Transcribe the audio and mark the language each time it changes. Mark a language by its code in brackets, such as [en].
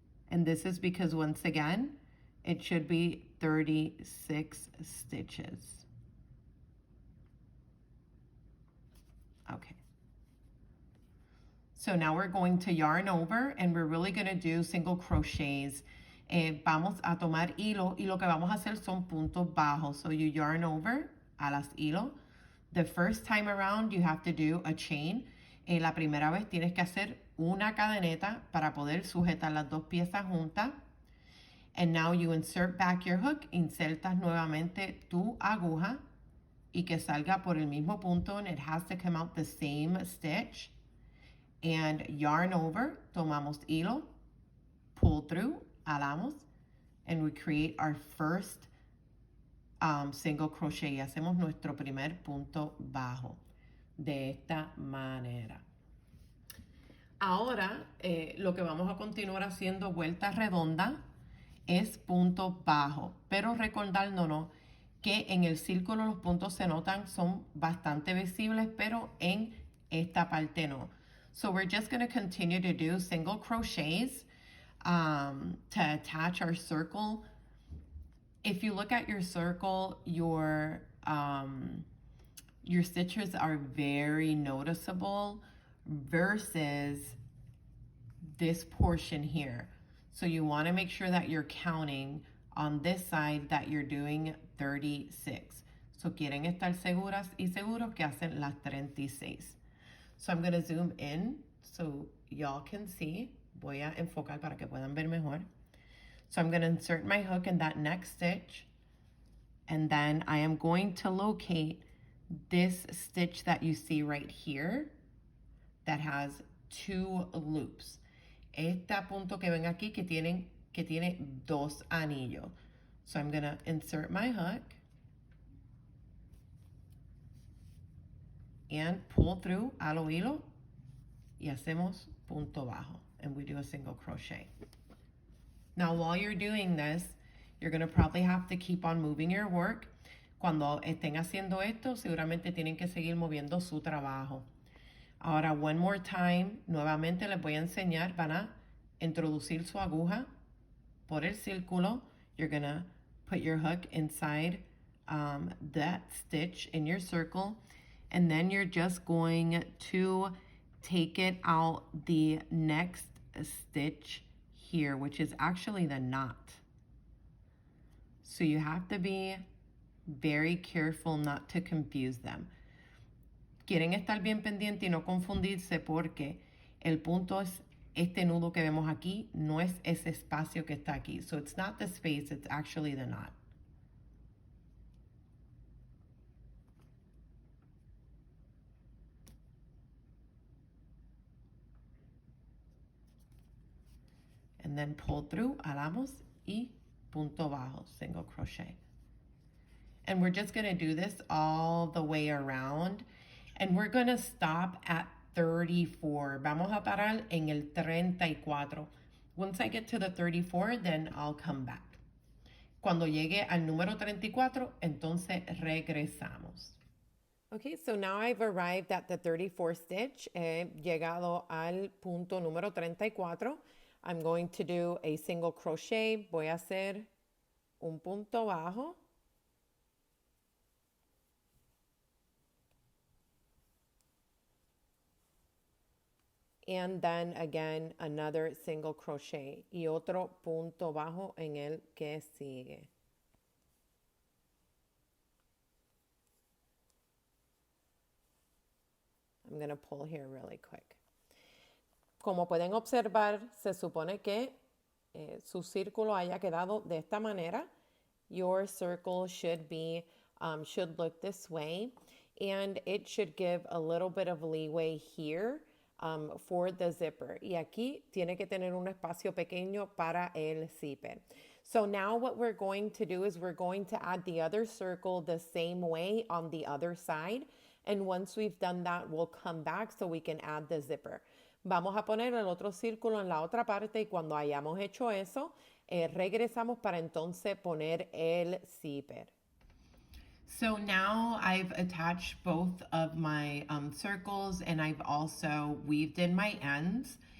[en] And this is because, once again, it should be 36 stitches. Okay. So now we're going to yarn over and we're really going to do single crochets. [es] Vamos a tomar hilo y lo que vamos a hacer son puntos bajos. [en] So you yarn over [es] a las hilo. [en] The first time around you have to do a chain. [es] La primera vez tienes que hacer una cadeneta para poder sujetar las dos piezas juntas. [en] And now you insert back your hook, [es] insertas nuevamente tu aguja y que salga por el mismo punto, [en] and it has to come out the same stitch. And yarn over, [es] tomamos hilo, [en] pull through, [es] alamos, [en] and we create our first single crochet [es] y hacemos nuestro primer punto bajo de esta manera. Ahora lo que vamos a continuar haciendo vuelta redonda es punto bajo, pero recordándonos que en el círculo los puntos se notan, son bastante visibles, pero en esta parte no. [en] So we're just going to continue to do single crochets to attach our circle. If you look at your circle, your stitches are very noticeable versus this portion here. So you want to make sure that you're counting on this side that you're doing 36. [es] So quieren estar seguras y seguros que hacen las 36. [en] So I'm going to zoom in so y'all can see. [es] Voy a enfocar para que puedan ver mejor. [en] So I'm going to insert my hook in that next stitch. And then I am going to locate this stitch that you see right here that has two loops. [es] Este punto que ven aquí que tiene dos anillos. [en] So I'm going to insert my hook and pull through [es] al hilo y hacemos punto bajo, [en] and we do a single crochet. Now while you're doing this, you're going to probably have to keep on moving your work. [es] Cuando estén haciendo esto, seguramente tienen que seguir moviendo su trabajo. Ahora, [en] one more time, [es] nuevamente les voy a enseñar, van a introducir su aguja por el círculo. [en] You're going to put your hook inside that stitch in your circle, and then you're just going to take it out the next stitch here, which is actually the knot. So you have to be very careful not to confuse them. [es] Quieren estar bien pendiente y no confundirse porque el punto es este nudo que vemos aquí, no es ese espacio que está aquí. [en] So it's not the space, it's actually the knot. And then pull through, [es] alamos y punto bajo, [en] single crochet. And we're just going to do this all the way around. And we're going to stop at 34. [es] Vamos a parar en el 34. [en] Once I get to the 34, then I'll come back. [es] Cuando llegue al número 34, entonces regresamos. [en] Okay, so now I've arrived at the 34th stitch. [es] He llegado al punto número 34. [en] I'm going to do a single crochet. [es] Voy a hacer un punto bajo. [en] And then again, another single crochet [es] y otro punto bajo en el que sigue. [en] I'm going to pull here really quick. [es] Como pueden observar, se supone que su círculo haya quedado de esta manera. [en] Your circle should look this way, and it should give a little bit of leeway here for the zipper. [es] Y aquí tiene que tener un espacio pequeño para el zipper. [en] So now what we're going to do is we're going to add the other circle the same way on the other side. And once we've done that, we'll come back so we can add the zipper. [es] Vamos a poner el otro círculo en la otra parte y cuando hayamos hecho eso, regresamos para entonces poner el zipper. [en] So now I've attached both of my circles and I've also weaved in my ends.